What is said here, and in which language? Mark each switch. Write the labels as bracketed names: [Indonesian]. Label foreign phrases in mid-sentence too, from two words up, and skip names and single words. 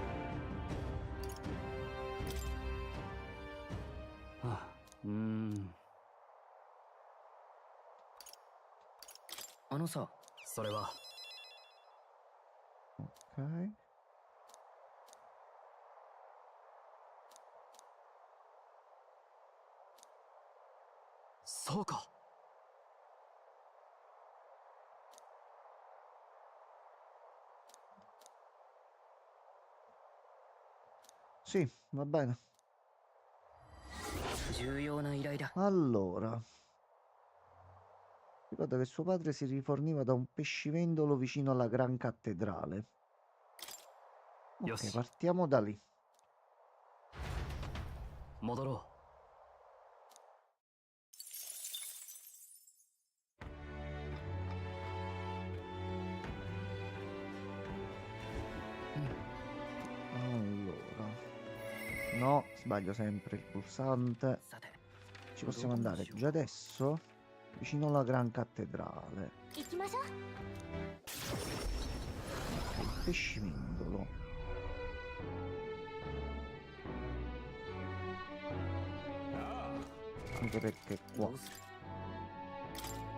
[Japanese] あのさ、それは。 [Italian] Ok. [Japanese] そうか。 [Italian] Sì, va bene. [Japanese] 重要な依頼だ。 [Italian] Allora, ricorda che suo padre si riforniva da un pescivendolo vicino alla Gran Cattedrale. Ok, Yoshi. partiamo da lì. [Japanese] 戻ろ [Italian] Allora, no, sbaglio sempre il pulsante. [Japanese] う。さて。 [Italian] Ci possiamo andare già adesso, vicino alla Gran Cattedrale. [Japanese] 行きましょう。 [Italian] Il pescivendolo. Anche perché qua [Japanese] どうする